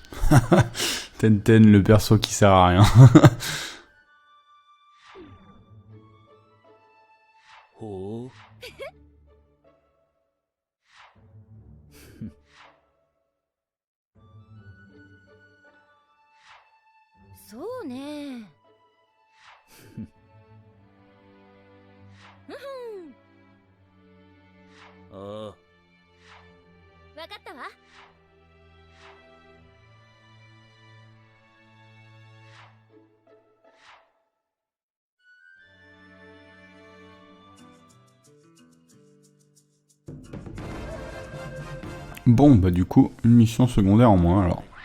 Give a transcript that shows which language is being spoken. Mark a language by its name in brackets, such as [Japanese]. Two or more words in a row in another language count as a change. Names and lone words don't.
[French] Tenten, le perso qui sert à rien. [Japanese] ほう。そうね。ああ。わかったわ。 [French] Bon, bah du coup, une mission secondaire en moins alors.